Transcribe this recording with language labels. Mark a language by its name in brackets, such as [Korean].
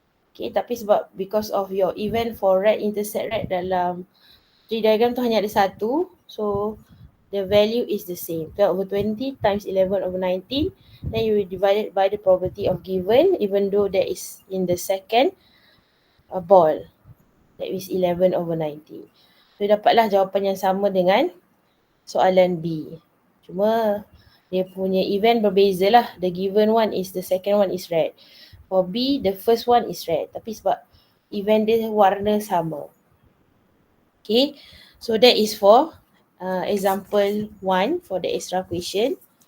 [English] Okay, [Malay] tapi sebab [English] because of your event for red intersect red [Malay] dalam [English] tree diagram [Malay] tu hanya ada satu, [English] so the value is the same. 12/20 times 11/19, then you will divide it by the probability of given, even though that is in the second ball. That is 11/19. [Malay] So dapatlah jawapan yang sama dengan soalan B. Cuma dia punya event berbeza lah. [English] The given one is, the second one is red. For B, the first one is red. [Malay] Tapi sebab event dia warna sama. [English] Okay, so that is for example 1 for the extra question.